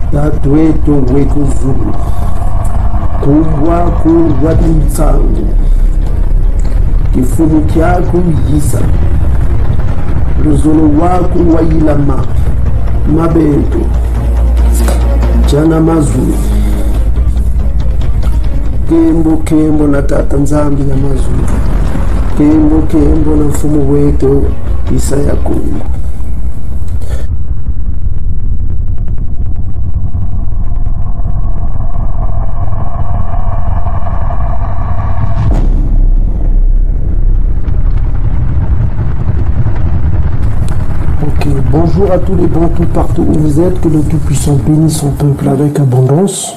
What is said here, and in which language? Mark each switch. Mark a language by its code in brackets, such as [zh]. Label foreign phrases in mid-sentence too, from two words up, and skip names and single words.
[ktu] tweto wekuzulu kumbwa kuwatitsangu kifumu kyako yisa luzolo wako wailama mabento jana mazulu kembo kembo na tata nzambi ya mazulu kembo kembo na mfumu wetu isa ya Kongo. [fr] Bonjour à tous les bons tout partout où vous êtes, que le Tout-Puissant bénisse son peuple avec abondance.